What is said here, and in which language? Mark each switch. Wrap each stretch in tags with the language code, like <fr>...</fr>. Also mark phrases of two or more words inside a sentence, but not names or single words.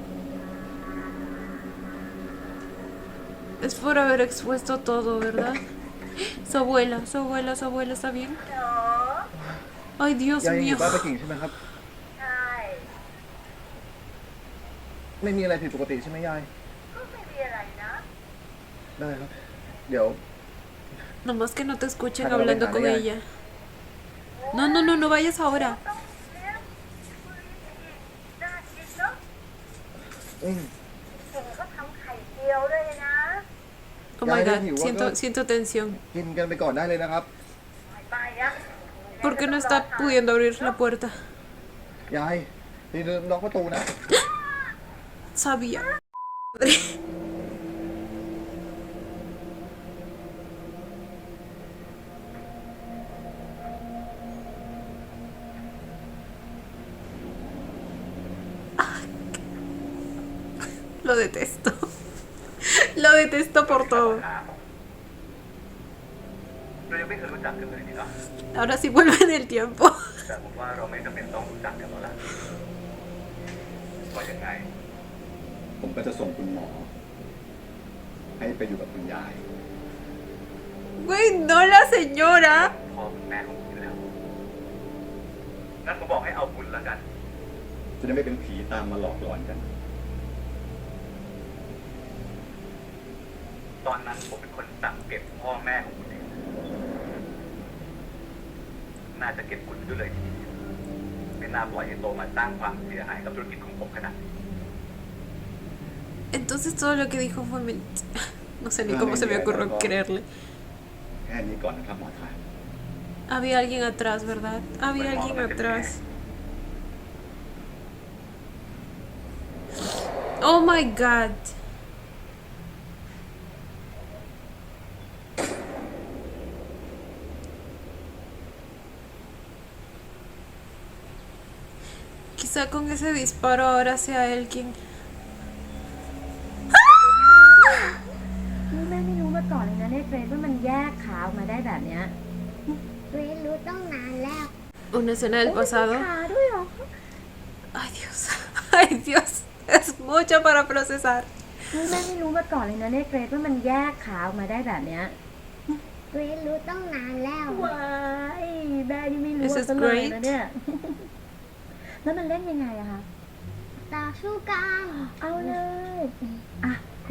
<es>Es por haber expuesto todo, ¿verdad? Su abuela ¿está bien? Ay, Dios</es> <th>ยายยังอ</th> <es>mío.</es> <th>ยู่บ้านป้ากิ่งใช่ไหมครับ ใช่ ไม่มีอะไรผิดปกติใช่ไหมยาย ก็ไม่มีอะไรนะ ได้ครับ เดี๋ยว</th> <es>Nomás que no te escuchen Acá lo hablando dejan, con ya. ella. No vayas ahora.</es> <th>เลี้ยงคุยอีกน่ากินเนาะ อืม เห็นเขาทำไข่เจียวด้วยนะ</th> <en>Oh</en> <es>Ya,</es> <en>my</en> <es>ya,</es> <en>god,</en> <es>igual siento, no- siento tensión.</es> <th>กินกันไปก่อนได้เลยนะครับ ไปอะ</th> <es>¿Por qué no está pudiendo abrir la puerta?</es> <th>ยายนี่ล็อกประตูนะ</th> <es>Sabía. Lo detesto. Lo detesto por todo.</es> <th>เรายังไม่เคยรู้จักกันเลยนี่นะ</th> <es>Ahora sí vuelve en el tiempo.</es> <th>แต่ผมว่าเราไม่จำเป็นต้องรู้จักกันแล้วล่ะว่ายังไง ผมก็จะส่งคุณหมอ ให้ไปอยู่กับคุณยาย</th> <es>Güey, no la señora.</es> <th>พ่อคุณแม่ของคุณแล้วงั้นผมบอกให้เอาบุญแล้วกัน จะได้ไม่เป็นผีตามมาหลอกหลอนกัน ตอนนั้นผมเป็นคนสั่งเก็บพ่อแม่ของคุณเองน่าจะเก็บคุณด้วยเลยทีเดียวไม่น่าปล่อยให้โตมาสร้างความเสียหายกับธุรกิจของผมขนาดนี้</th> <es>Entonces todo lo que dijo fue mentira. No sé ni cómo se me ocurrió creerle.</es> <th>แค่นี้ก่อนนะครับหมอทาย</th> <es>Había alguien atrás, ¿verdad? Había alguien atrás.</es> <en>Oh my god.</en> <es>Quizá con ese disparo ahora sea él quien...</es> <th>นี่แม่ไม่รู้มาก่อนเลยนะเนี่ยเกรดว่ามันแยกขาออกมาได้แบบเนี้ย เรียนรู้ต้องนานแล้ว</th> <es>Una escena del pasado.</es> <th>ขาด้วยเหรอ</th> <es>Ay Dios. Ay Dios. Es mucho para procesar.</es> <th>นี่แม่ไม่รู้มาก่อนเลยนะเนี่ยเกรดว่ามันแยกขาออกมาได้แบบเนี้ย เรียนรู้ต้องนานแล้ว ว้ายแม่นี่ไม่รู้</th> <en>This is</en> <th>ซะเลย</th> <en>great.</en> <th>นะเนี่ย แล้วมันเล่นยังไงอะคะ ต่อสู้กัน เอาเลย อ่ะ คุณ</th>